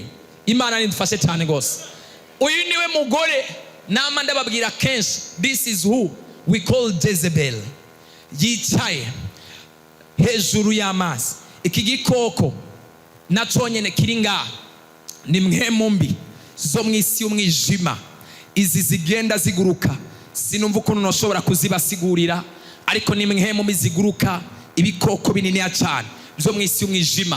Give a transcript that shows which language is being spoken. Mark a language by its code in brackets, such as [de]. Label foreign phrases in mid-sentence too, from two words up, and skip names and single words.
[rn] Imana nidufashe cyane gose. Uyu niwe mugore nama ndababwira kenshi, [en] this is who we call Jezebel. [rn] Yicaye hejuru y'amazi. Iki gikoko naco nyene kiri ngaha ni mpemu mbi zo mw'isi y'umwijima. Izi zigenda ziguruka, sinumva ukuntu noshobora kuzibasigurira, ariko ni mpemu mbi ziguruka, ibikoko binini cyane byo mw'isi y'umwijima.